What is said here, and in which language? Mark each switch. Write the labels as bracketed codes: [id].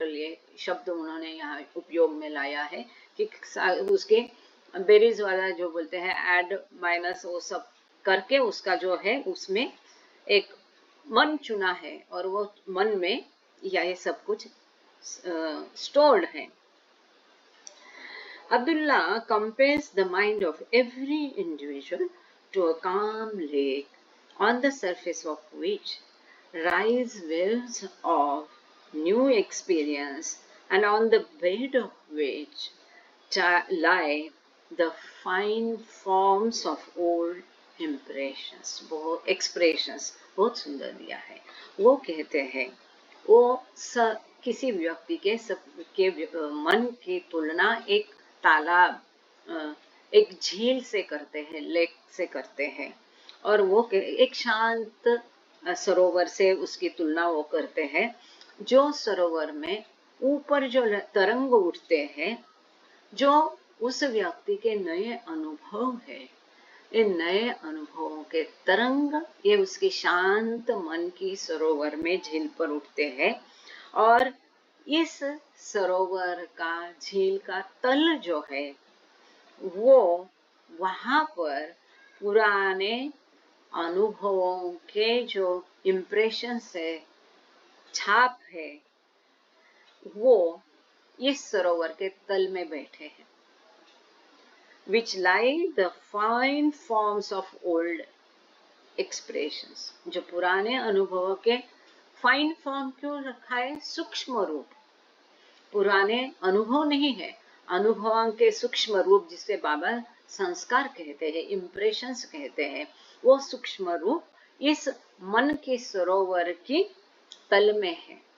[hi] Total ये शब्द उन्होंने यहाँ उपयोग में लाया है कि उसके बेरीज वाला जो बोलते हैं ऐड माइनस वो सब करके उसका जो है उसमें एक मन चुना है और वो मन में ये सब कुछ stored है. [en] Abdullah compares the mind of every individual to a calm lake on the surface of which rise waves of new experience and on the bed of which lie the fine forms of old impressions. [hi] वो expressions बहुत सुंदर दिया है. वो कहते हैं वो किसी व्यक्ति के मन की तुलना एक तालाब एक झील से करते हैं, लेक से करते हैं, और वो एक शांत सरोवर से उसकी तुलना वो करते हैं. जो सरोवर में ऊपर जो तरंग उठते हैं, जो उस व्यक्ति के नए अनुभव है, इन नए अनुभवों के तरंग ये उसकी शांत मन की सरोवर में झील पर उठते हैं, और इस सरोवर का झील का तल जो है वो वहां पर पुराने अनुभवों के जो इम्प्रेशंस है, छाप है, वो इस सरोवर के तल में बैठे हैं. [en] which lie the fine forms of old expressions. [hi] जो पुराने अनुभवों के फाइन फॉर्म क्यों रखा है? सूक्ष्म रूप. पुराने अनुभव नहीं है, अनुभवों के सूक्ष्म रूप जिसे बाबा संस्कार कहते हैं, इम्प्रेशंस कहते हैं, वो सूक्ष्म रूप इस मन के सरोवर की तल में है.